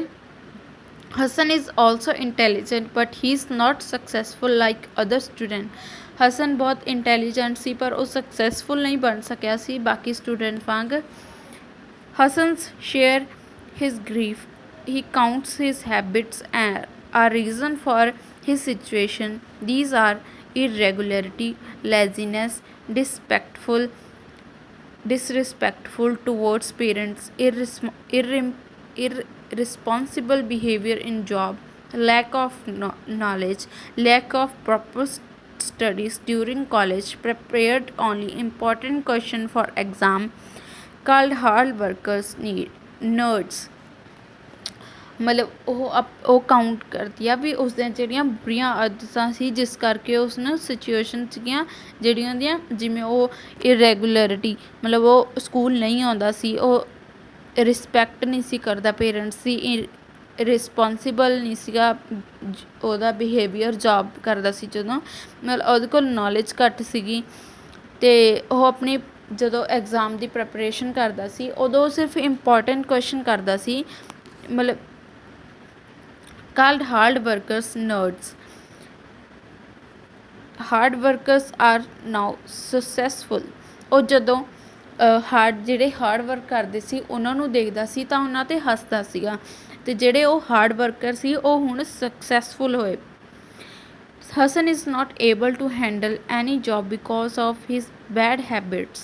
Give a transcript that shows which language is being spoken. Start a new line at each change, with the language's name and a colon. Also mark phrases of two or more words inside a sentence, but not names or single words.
English: Hasan is also intelligent but he is not successful like other student.
Punjabi: ਹਸਨ ਬਹੁਤ ਇੰਟੈਲੀਜੈਂਟ ਸੀ ਪਰ ਉਹ ਸਕਸੈਸਫੁਲ ਨਹੀਂ ਬਣ ਸਕਿਆ ਸੀ ਬਾਕੀ ਸਟੂਡੈਂਟ ਵਾਂਗ।
English: Hasan's share his grief. He counts his habits are reason for his situation. These are irregularity, laziness, disrespectful towards parents, irresponsible behavior in job, lack of knowledge, lack of proper studies during college, prepared only important question for exam, called hard workers, nerds।
Punjabi: ਮਤਲਬ ਉਹ ਕਾਊਂਟ ਕਰਦੀ ਆ ਵੀ ਉਸਦੀਆਂ ਜਿਹੜੀਆਂ ਬੁਰੀਆਂ ਆਦਤਾਂ ਸੀ ਜਿਸ ਕਰਕੇ ਉਸਨੂੰ ਸਿਚੁਏਸ਼ਨ ਸੀਗੀਆਂ ਜਿਹੜੀਆਂ ਉਹਦੀਆਂ, ਜਿਵੇਂ ਉਹ ਇਰੈਗੂਲਰਿਟੀ ਮਤਲਬ ਉਹ ਸਕੂਲ ਨਹੀਂ ਆਉਂਦਾ ਸੀ, ਉਹ ਰਿਸਪੈਕਟ ਨਹੀਂ ਸੀ ਕਰਦਾ ਪੇਰੈਂਟਸ ਦੀ, ਰਿਸਪੋਂਸੀਬਲ ਨਹੀਂ ਸੀਗਾ ਉਹਦਾ ਬਿਹੇਵੀਅਰ ਜੋਬ ਕਰਦਾ ਸੀ ਜਦੋਂ, ਮਤਲਬ ਉਹਦੇ ਕੋਲ ਨੌਲੇਜ ਘੱਟ ਸੀਗੀ। ਅਤੇ ਉਹ ਆਪਣੀ ਜਦੋਂ ਐਗਜ਼ਾਮ ਦੀ ਪ੍ਰੈਪਰੇਸ਼ਨ ਕਰਦਾ ਸੀ ਉਦੋਂ ਸਿਰਫ
English: important question
Punjabi: ਕਰਦਾ ਸੀ।
English: ਮਤਲਬ called hard workers nerds. Hard workers are now successful।
Punjabi: ਉਹ ਜਦੋਂ ਜਿਹੜੇ
English: hard work
Punjabi: ਕਰਦੇ ਸੀ ਉਹਨਾਂ ਨੂੰ ਦੇਖਦਾ ਸੀ ਤਾਂ ਉਹਨਾਂ 'ਤੇ ਹੱਸਦਾ ਸੀਗਾ, ਅਤੇ ਜਿਹੜੇ ਉਹ
English: hard worker
Punjabi: ਸੀ ਉਹ ਹੁਣ ਸਕਸੈਸਫੁਲ ਹੋਏ।
English: Hasan is not able to handle any job because of his bad habits.